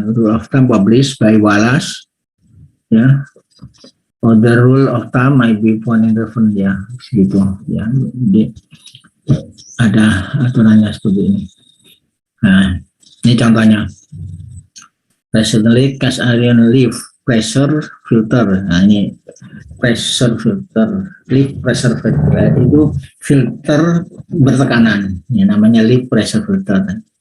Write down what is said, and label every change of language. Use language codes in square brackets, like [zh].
[en] Rule of thumb published by Wallace ya. Or the rule of thumb might be found in reference ya, segitu ya. [id] Jadi ada aturannya seperti ini. Nah, ini contohnya. [en] Recently cast iron leaf pressure filter. [id] Nah, ini pressure filter, leaf pressure filter itu filter bertekanan. Ya, namanya leaf pressure filter.